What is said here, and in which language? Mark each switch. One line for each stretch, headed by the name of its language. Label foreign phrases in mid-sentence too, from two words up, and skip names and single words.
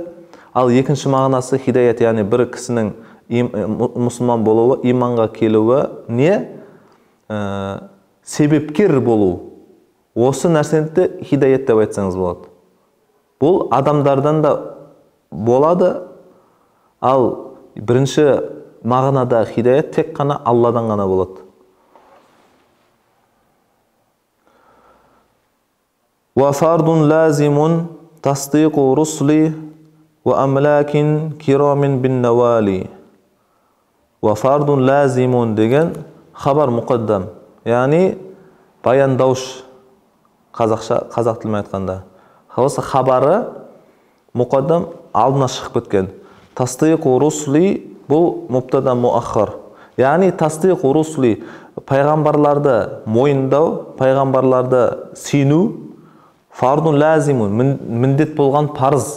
Kazakh: Ал екінші мағынасы хидаят, яғни бір кісінің мұсылман болуы, иманға келуі, не? Себепкер болу. Осы нәрсені хидаят деп айтсаңыз болады. Бұл адамдардан да болады, ал бірінші мағынада хидаят тек қана Алладан ғана болады.
Arabic: وفرض لازم تصديق رسل وأملاك كرام بالنوال. وفرض لازم
Kazakh: деген
Arabic: خبر مقدم,
Kazakh: яғни баяндауыш, қазақ тілімен айтқанда. Осы хабары мұқаддам алдына шығып кеткен.
Arabic: تصديق رسل
Kazakh: бұл
Arabic: مبتدأ مؤخر.
Kazakh: Яғни
Arabic: تصديق رسل
Kazakh: пайғамбарларды мойындау, пайғамбарларды сену
Arabic: فرض لازم,
Kazakh: міндет болған парыз.